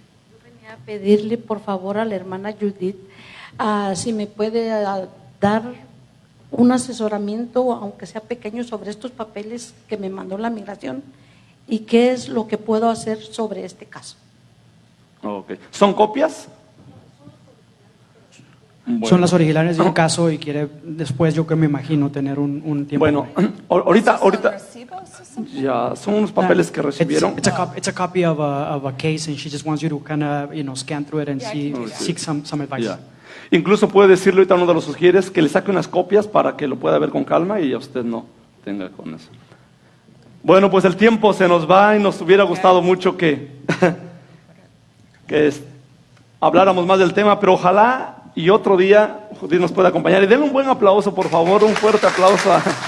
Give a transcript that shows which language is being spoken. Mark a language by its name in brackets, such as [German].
[Spanish] Yo venía a pedirle por favor a la hermana Judith si me puede dar un asesoramiento, aunque sea pequeño, sobre estos papeles que me mandó la migración y qué es lo que puedo hacer sobre este caso. Okay. ¿Son copias? Son las originales de un caso y quiere después, yo que me imagino, tener un tiempo. Bueno, ahorita ¿Son recibos o son- ya son unos papeles que recibieron. [English] It's a copy of a case, and she just wants you to kind of scan through it and seek some advice. [Spanish] Ya. Incluso puede decirle ahorita a uno de los sugieres que le saque unas copias para que lo pueda ver con calma y a usted no tenga con eso. Bueno, pues el tiempo se nos va y nos hubiera gustado mucho que, habláramos más del tema, pero ojalá y otro día Judith nos pueda acompañar. Y denle un buen aplauso, por favor, un fuerte aplauso a